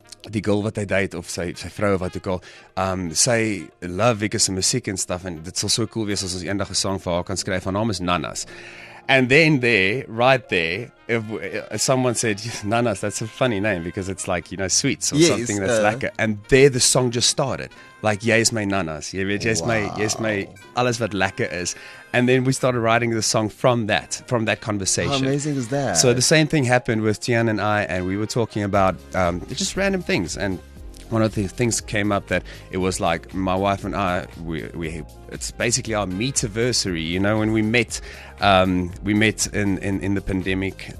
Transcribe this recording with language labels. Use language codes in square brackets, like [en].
[af] die girl wat hy date of sy vrou wat ook al, sy love Wikus se musiek en stuff en dit sal so cool wees as ons eendag 'n song vir haar kan skryf. Haar naam is Nanas. [en] And then right there, if someone said, Nanas, that's a funny name because it's like, sweets or something that's lekker. And there the song just started. [af] Like, jy is my Nanas. Jy weet, jy is my alles wat lekker is. [en] And then we started writing the song from that conversation. How amazing is that? So the same thing happened with Tian and I, and we were talking about just random things. And one of the things came up that it was like my wife and I, it's basically our meetiversary, when we met in the pandemic.